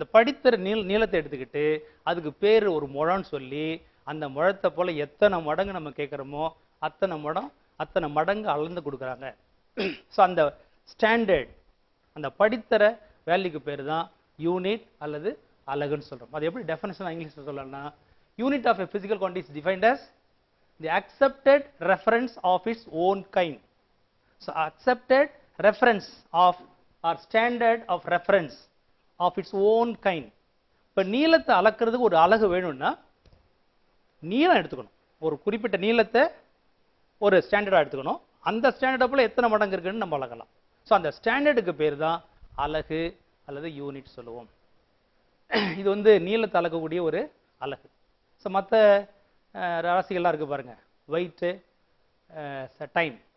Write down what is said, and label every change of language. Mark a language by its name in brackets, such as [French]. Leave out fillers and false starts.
[Tamil] அந்த படித்தர நீளத்தை எடுத்துக்கிட்டு அதுக்கு பேர் ஒரு முழம்னு சொல்லி அந்த முழத்தை போல் எத்தனை மடங்கு நம்ம கேட்குறோமோ அத்தனை மடங்கு அளந்து கொடுக்குறாங்க. ஸோ அந்த ஸ்டாண்டர்ட், அந்த படித்தர வேல்யூக்கு பேர் தான் யூனிட் அல்லது அலகுன்னு சொல்கிறோம். அது எப்படி டெஃபினேஷன் இங்கிலீஷில் சொல்லலாம்னா, [English] Unit of a physical quantity is defined as the accepted reference of its own kind. So accepted reference of or standard of reference of its own kind. [Tamil] இப்போ நீளத்தை அளக்கிறதுக்கு ஒரு அலகு வேணும்னா நீளம் எடுத்துக்கணும், ஒரு குறிப்பிட்ட நீளத்தை ஒரு ஸ்டாண்டர்டாக எடுத்துக்கணும். அந்த ஸ்டாண்டர்டை போல் எத்தனை மடங்கு இருக்குன்னு நம்ம அளக்கலாம். ஸோ அந்த ஸ்டாண்டர்டுக்கு பேர் தான் அலகு அல்லது யூனிட் சொல்லுவோம். இது வந்து நீளத்தை அளக்கக்கூடிய ஒரு அலகு. ஸோ மற்ற ராசிகள்லாம் இருக்குது பாருங்க, வெயிட்டு, டைம்.